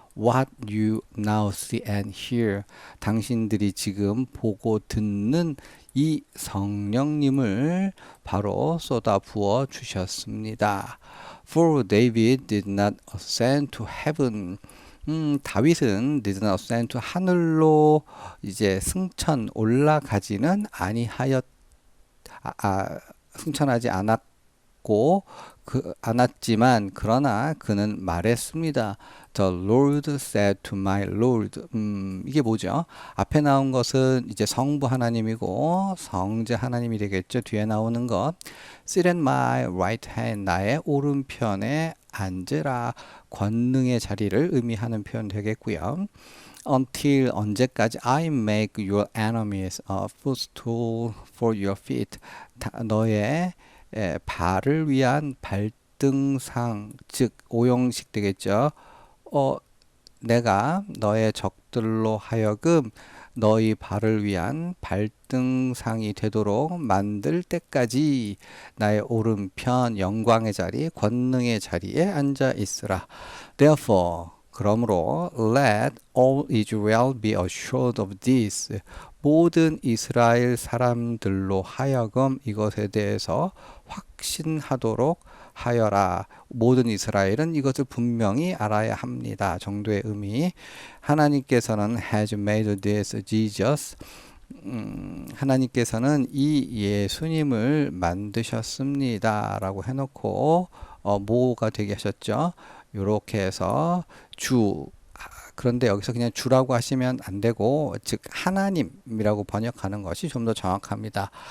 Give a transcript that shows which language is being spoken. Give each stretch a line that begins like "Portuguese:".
English: what you now see and hear.
Korean: 당신들이 지금 보고 듣는 이 성령님을 바로 쏟아 부어 주셨습니다.
English: For David did not ascend to heaven.
Korean: 다윗은
English: did not ascend to
Korean: 하늘로 이제 승천 올라가지는 아니하였 승천하지 않았고 않았지만 그러나 그는 말했습니다.
English: The Lord said to my Lord.
Korean: 이게 뭐죠? 앞에 나온 것은 이제 성부 하나님이고 성자 하나님이 되겠죠. 뒤에 나오는 것.
English: Sit at my right hand.
Korean: 나의 오른편에 앉으라. 권능의 자리를 의미하는 표현 되겠고요.
English: Until
Korean: 언제까지
English: I make your enemies a footstool for your feet.
Korean: 너의 발을 위한 발등상, 즉 오형식 되겠죠. 내가 너의 적들로 하여금 너희 발을 위한 발등상이 되도록 만들 때까지 나의 오른편 영광의 자리, 권능의 자리에 앉아 있으라.
English: Therefore,
Korean: 그러므로
English: let all Israel be assured of this.
Korean: 모든 이스라엘 사람들로 하여금 이것에 대해서 확신하도록 하여라. 모든 이스라엘은 이것을 분명히 알아야 합니다. 정도의 의미. 하나님께서는
English: has made this Jesus.
Korean: 하나님께서는 이 예수님을 만드셨습니다. 라고 해놓고 뭐가 되게 하셨죠? 요렇게 해서 주. 그런데 여기서 그냥 주라고 하시면 안 되고 즉 하나님이라고 번역하는 것이 좀 더 정확합니다.